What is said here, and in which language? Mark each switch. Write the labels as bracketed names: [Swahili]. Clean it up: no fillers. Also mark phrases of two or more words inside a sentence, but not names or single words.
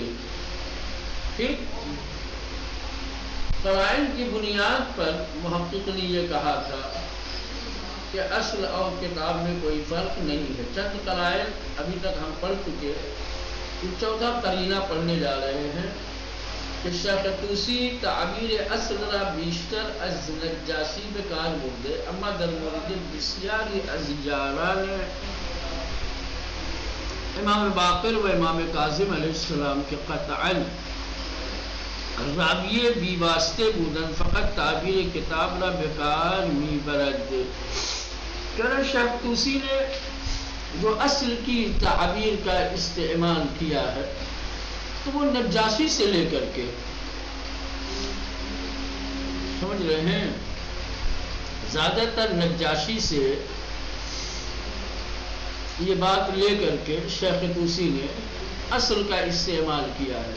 [Urdu] ٹھیک، قرائن کی بنیاد پر محقق نے یہ کہا تھا کہ اصل اور کتاب میں کوئی فرق نہیں ہے. چند قرائن ابھی تک ہم پڑھ چکے، چوتھا قرینہ پڑھنے جا رہے ہیں کہ [Persian] شیخ طوسی تعبیر اصل را بیشتر از نجاشی بکار برده، اما در مورد بسیاری از یاران امام باقر و امام کاظم علیہ السلام کے قطعاً راویے بی واسطے بودن، فقط تعبیر کتاب را بکار می برد. [Urdu] کہ شیخ طوسی نے جو اصل کی تعبیر کا استعمال کیا ہے تو وہ نجاشی سے لے کر کے، سمجھ رہے ہیں، زیادہ تر نجاشی سے یہ بات لے کر کے شیخ طوسی نے اصل کا استعمال کیا ہے.